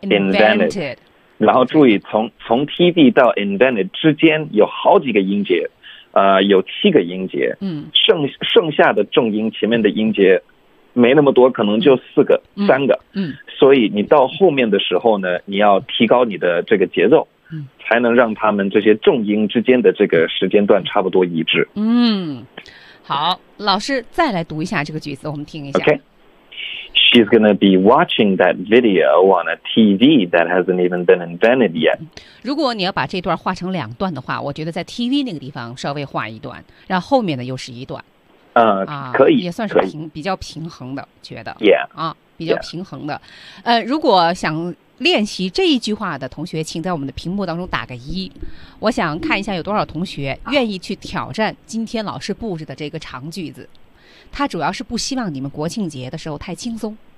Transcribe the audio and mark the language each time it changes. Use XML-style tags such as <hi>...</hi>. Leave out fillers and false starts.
<zh>invented， 然后注意从 TV 到 invented 之间有好几个音节，有七个音节，剩下的重音前面的音节没那么多，可能就四个、三个，所以你到后面的时候呢，你要提高你的这个节奏。才能让他们这些重音之间的这个时间段差不多一致。嗯，好，老师再来读一下这个句子，我们听一下。</zh> <en>Okay. She's gonna be watching that video on a TV that hasn't even been invented yet.</en> <zh>如果你要把这段画成两段的话，我觉得在 TV 那个地方稍微画一段，然后后面的又是一段。可以，也算是比较平衡的，觉得。</zh> <en>Yeah.</en> <zh>比较平衡的。Yeah. 如果想练习这一句话的同学请在我们的屏幕当中打个一，我想看一下有多少同学愿意去挑战今天老师布置的这个长句子，他主要是不希望你们国庆节的时候太轻松、</zh>